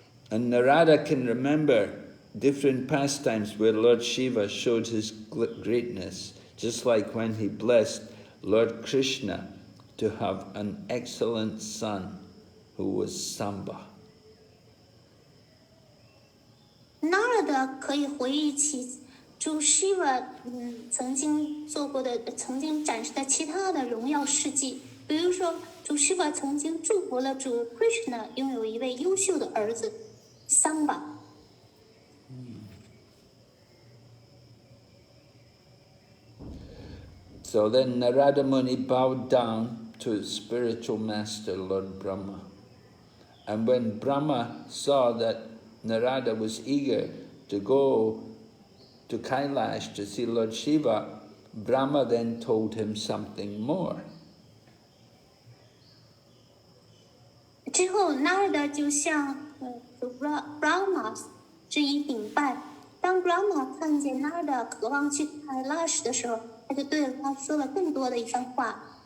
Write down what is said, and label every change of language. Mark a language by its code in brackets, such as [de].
[en] And Narada can remember different pastimes where Lord Shiva showed his greatness, just like when he blessed Lord Krishna to have an excellent son who was Samba. [zh] Narada 可以回忆起主 Shiva 曾经做过的、曾经展示的其他的荣耀事迹，比如说主 Shiva 曾经祝福了主 Krishna 拥有一位优秀的儿子 Samba。 [en] So then Narada Muni bowed down to his spiritual master, Lord Brahma. And when Brahma saw that Narada was eager to go to Kailash to see Lord Shiva, Brahma then told him something more. [zh] 之后 Narada 就向Brahma 致以禀拜。当 Brahma 看见 Narada 渴望去 Kailash 的时候，他就对他说了更多的一番话。